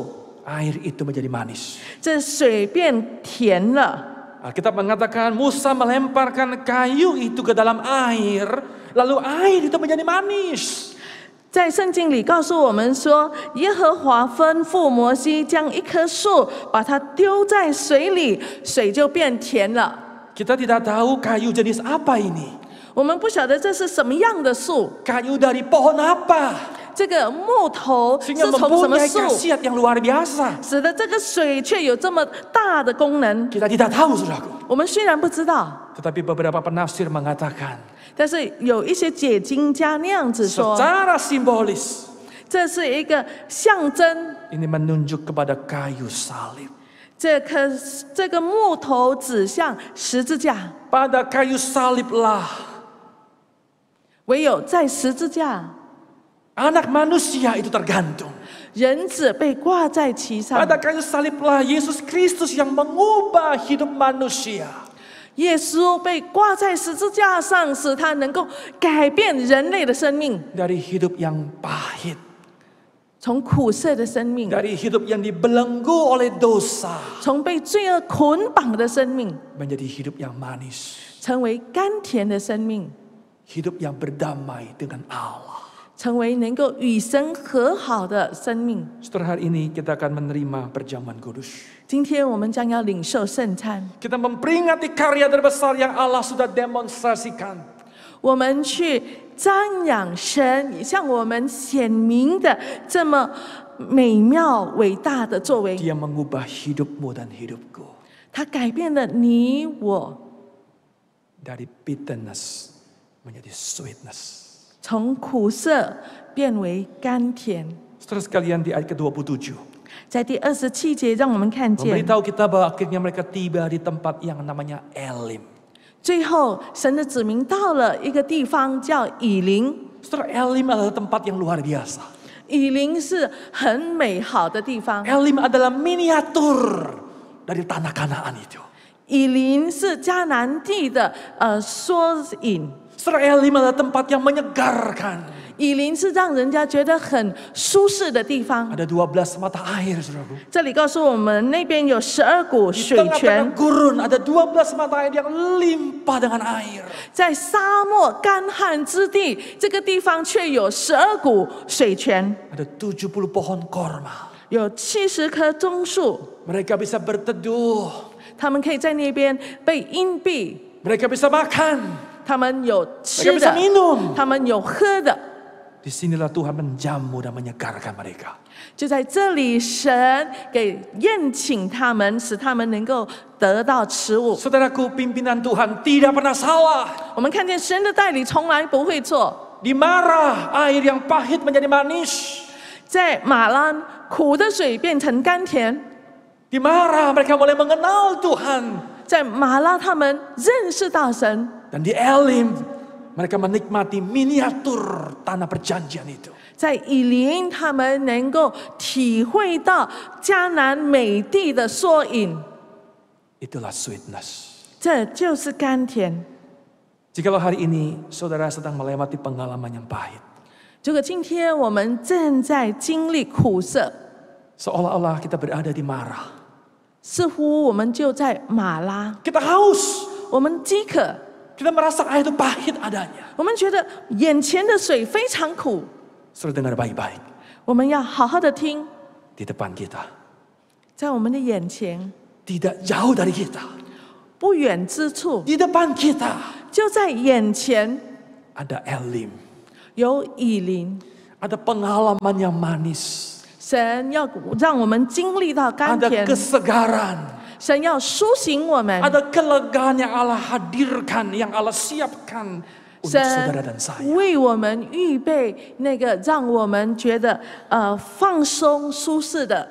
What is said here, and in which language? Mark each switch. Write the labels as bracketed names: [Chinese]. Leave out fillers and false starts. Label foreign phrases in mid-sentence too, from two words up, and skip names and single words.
[Indonesian] air itu menjadi manis. [Chinese] 这水变甜了。 [Indonesian] Alkitab mengatakan Musa melemparkan kayu itu ke dalam air, lalu air itu menjadi manis. [Chinese] 在圣经里告诉我们说，耶和华吩咐摩西将一棵树把它丢在水里，水就变甜了。 [Indonesian] Kita tidak tahu kayu jenis apa ini. [Chinese] 我们不晓得这是什么样的树， [Indonesian] Kayu dari pohon apa? [Chinese] 这个木头是 [Indonesian] Sehingga [Chinese] 从什么 [Indonesian] mempunyai [Chinese] 树， [Indonesian] khasiat yang luar biasa. [Chinese] 使得这个水却有这么大的功能。 [Indonesian] Kita tidak tahu, saudaraku. [Chinese] 我们虽然不知道， [Indonesian] Tetapi beberapa penafsir mengatakan [Chinese] 但是有一些解经家那样子说， [Indonesian] secara simbolis [Chinese] 这是一个象征。 [Indonesian] ini menunjuk kepada kayu salib. [Chinese] 这个木头指向十字架， [Indonesian] Pada kayu saliblah [Chinese] 唯有在十字架， [Indonesian] anak manusia itu tergantung. [Chinese] 人子被挂在其上。 [Indonesian] Pada kayu saliblah Yesus Kristus yang mengubah hidup manusia. [Chinese] 耶稣被挂在十字架上，使他能够改变人类的生命， [Indonesian] Dari hidup yang pahit, [Chinese] 从苦涩的生命， [Indonesian] dari hidup yang dibelenggu oleh dosa, [Chinese] 从被罪恶捆绑的生命， [Indonesian] menjadi hidup yang manis. [Chinese] 成为甘甜的生命， [Indonesian] Hidup yang berdamai dengan Allah. [Chinese] 成为能够与神和好的生命。 [Indonesian] Setelah hari ini kita akan menerima perjamuan kudus. [Chinese] 今天我们将要领受圣餐， [Indonesian] Kita memperingati karya terbesar yang Allah sudah demonstrasikan. [Chinese] 我们去瞻仰神向我们显明的这么美妙伟大的作为。 [Indonesian] Dia mengubah hidupmu dan hidupku. [Chinese] 他改变了你我， [Indonesian] Dari bitterness menjadi sweetness. [Chinese] 从苦涩变为甘甜。 [Indonesian] Saudara sekalian, di ayat ke-27. [Chinese] 在第27节，让我们看见， [Indonesian] Memberitahu kita bahwa akhirnya mereka tiba di tempat yang namanya Elim. [Chinese] 最后神的子民到了一个地方叫以琳。 [Indonesian] Saudara, Elim adalah tempat yang luar biasa. [Chinese] 以琳是很美好的地方， [Indonesian] Elim adalah miniatur dari tanah Kanaan itu. [Chinese] 以琳是迦南地的缩影。 [Indonesian] Saudara, Elim adalah tempat yang menyegarkan. [Chinese] 以琳是让人家觉得很舒适的地方。 [Indonesian] Ada 12 mata air, saudaraku. [Chinese] 这里告诉我们，那边有12股 [Indonesian] Di [Chinese] 水泉 [Indonesian] tengah-tengah，gurun ada 12 mata air yang limpah dengan air. [Chinese] 在沙漠干旱之地，这个地方却有12股水泉， [Indonesian] Ada 70 pohon korma. [Chinese] 有70棵棕树， [Indonesian] Mereka bisa berteduh. [Chinese] 他们可以在那边被荫蔽， [Indonesian] Mereka bisa makan. [Chinese] 他们有 [Indonesian] Mereka [Chinese] 吃 [Indonesian] bisa [Chinese] 的， [Indonesian] minum. [Chinese] 他们有喝的。 [Indonesian] Disinilah Tuhan menjamu dan menyegarkan mereka. [Chinese] 就在这里，神给宴请他们，使他们能够得到吃物。 [Indonesian] Saudaraku, pimpinan Tuhan tidak pernah salah. [Chinese] 我们看见神的带领从来不会错。 [Indonesian] Di Marah, air yang pahit menjadi manis. [Chinese] 在马拉，苦的水变成甘甜； [Indonesian] Di Marah, mereka mulai mengenal Tuhan. [Chinese] 在马拉，他们认识到神； [Indonesian] Dan di Elim, mereka menikmati miniatur tanah perjanjian itu. [Chinese] 在以琳，他们能够体会到迦南美地的缩影， [Indonesian] Itulah sweetness. [Chinese] 这就是甘甜。 [Indonesian] Jikalau hari ini saudara sedang melewati pengalaman yang pahit, [Chinese] 如果今天我们正在经历苦涩， [Indonesian] seolah-olah kita berada di Marah. [Chinese] 似乎我们就在马拉， [Indonesian] Kita haus, [Chinese] 我们饥渴， [Indonesian] kita merasa air itu pahit adanya. [Chinese] 我们觉得眼前的水非常苦。 [Indonesian] Saudara dengar baik-baik. [Chinese] 我们要好好的听， [Indonesian] Di depan kita, [Chinese] 在我们的眼前， [Indonesian] tidak jauh dari kita. [Chinese] 不远之处， [Indonesian] Di depan kita [Chinese] 就在眼前 [Indonesian] ada Elim, [Chinese] 有以琳。 [Indonesian] ada pengalaman yang manis, [Chinese] 神要让我们经历到甘 [Indonesian] ada [Chinese] 甜， [Indonesian] kesegaran, [Chinese] 神要苏醒我们， [Indonesian] ada kelegaan yang Allah hadirkan, yang Allah siapkan untuk saudara [Chinese] 神 [Indonesian] dan saya. [Chinese] 为我们预备那个让我们觉得放松舒适的，